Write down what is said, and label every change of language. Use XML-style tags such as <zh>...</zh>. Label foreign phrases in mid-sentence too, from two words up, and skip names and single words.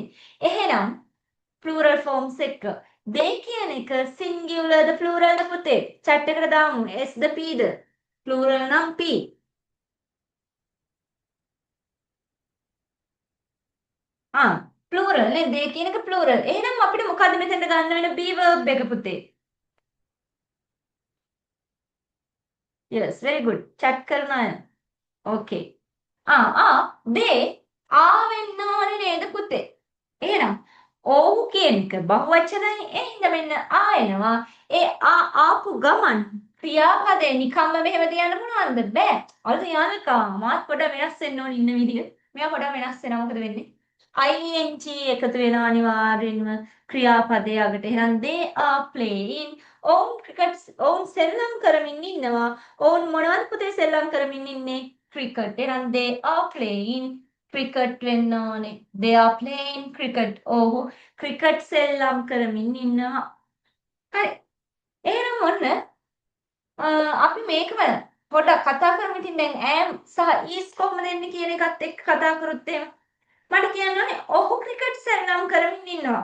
<si>එහෙනම්</si> <en>plural forms</en> <si>එක. they කියන එක singular ද plural ද පුතේ? chat එකට දාමු. s ද p ද? plural නම් p. plural නේ they කියන එක plural. එහෙනම් අපිට මොකද්ද මෙතෙන්ට ගන්න වෙන be verb එක පුතේ?</si> <en>yes very good.</en> <si>chat කරන අය. okay. they වෙන්න ඕනේ නේද පුතේ? එහෙනම් ඔව් කියන එක බහුවචනයි. එහෙනම් මෙන්න එනවා. ඒ ආපු ගමන් ක්‍රියාපදේ නිකම්ම මෙහෙම තියන්න පුළුවන්ද? බෑ. අර තියන්නකා මාත් පොඩ වෙනස් වෙන්න ඕන ඉන්න විදිහ. මෙයා පොඩ වෙනස් වෙනවා. මොකද වෙන්නේ? ing එකතු වෙනවා අනිවාර්යෙන්ම ක්‍රියාපදයේ අගට. එහෙනම්</si> <en>they are playing.</en> <si>ඔවුන් සෙල්ලම් කරමින් ඉන්නවා. ඔවුන් මොනවද පුතේ සෙල්ලම් කරමින් ඉන්නේ? ක්‍රිකට්. එහෙනම්</si> <en>they are playing</en> <si>ක්‍රිකට් වෙන්න ඕනේ.</si> <en>they are playing cricket.</en> <si>ඔව්හු ක්‍රිකට් සෙල්ලම් කරමින් ඉන්නවා. හරි. එහෙනම් ඔන්න අපි මේකම පොඩ්ඩක් කතා කරමු. ඉතින් දැන් am සහ is කොහොමද එන්නේ කියන එකත් එක්ක කතා කරොත් එහෙම මට කියන්න ඕනේ ඔහු ක්‍රිකට් සෙල්ලම් කරමින් ඉන්නවා.</si>